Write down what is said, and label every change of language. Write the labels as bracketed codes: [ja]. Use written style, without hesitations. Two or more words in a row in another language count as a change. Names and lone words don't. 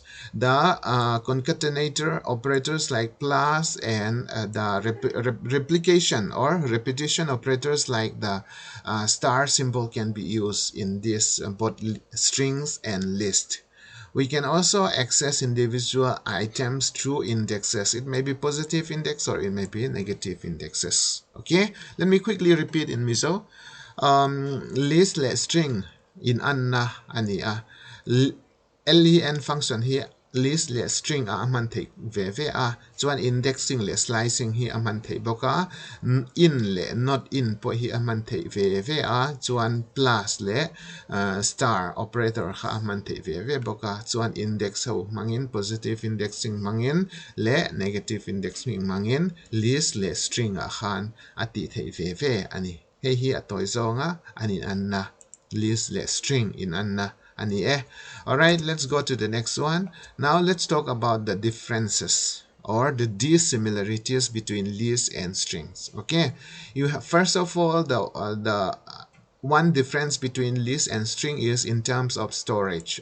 [en] The concatenator operators like plus and the replication or repetition operators like the star symbol can be used in this both strings and list. We can also access individual items through indexes. It may be positive index or it may be negative indexes. Okay, let me quickly repeat in miso. [lus] List le string in anna ani a [en] len function [lus] here list le string a man thei ve ve a chuan indexing le slicing hi a man thei boka in le [en] not in [lus] po hi a man thei ve ve a chuan plus le [en] star operator [lus] kha a man thei ve ve boka chuan index ho mangin [en] positive indexing [lus] mangin le [en] negative indexing [lus] mangin list le string a khan ati thei ve ve ani hei hi atoi zonga ani anna list le string in anna ani eh. [en] Alright, let's go to the next one. Now let's talk about the differences or the dissimilarities between lists and strings. Okay, you have first of all the one difference between list and string is in terms of storage.